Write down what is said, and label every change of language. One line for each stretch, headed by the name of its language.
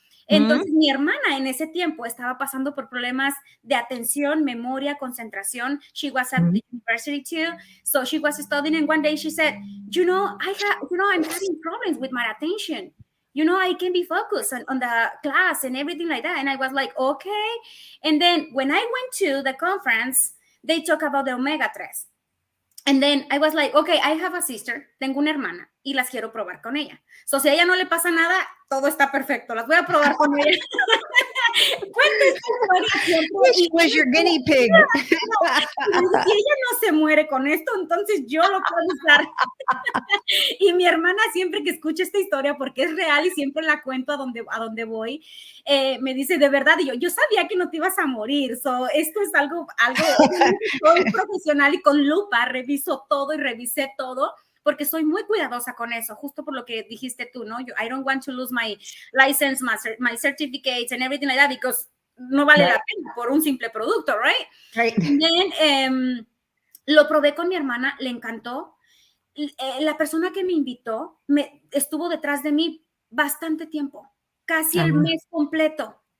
Spanish: Entonces, mi hermana en ese tiempo estaba pasando por problemas de atención, memoria, concentración.
English: She was at the university too, so she was studying, and one day she said, I'm having problems with my attention. I can be focused on the class and everything like that. And I was like, okay. And then when I went to the conference, they talk about the omega-3. And then I was like, okay, I have a sister,
Spanish: tengo una hermana y las quiero probar con ella. So, si a ella no le pasa nada, todo está perfecto. Las voy a probar con ella.
English: She was your guinea pig.
Spanish: Si ella no se muere con esto, entonces yo lo puedo usar. Y mi hermana siempre que escucha esta historia, porque es real y siempre la cuento a donde voy, me dice, de verdad, y yo sabía que no te ibas a morir. So, esto es algo soy profesional y con lupa reviso todo y revisé todo, porque soy muy cuidadosa con eso, justo por lo que dijiste tú, ¿no?
English: I don't want to lose my license, my certificates and everything like that, because
Spanish: no vale la pena por un simple producto,
English: right?
Spanish: And then, lo probé con mi hermana, le encantó. La persona que me invitó estuvo detrás de mí bastante tiempo, casi el mes completo.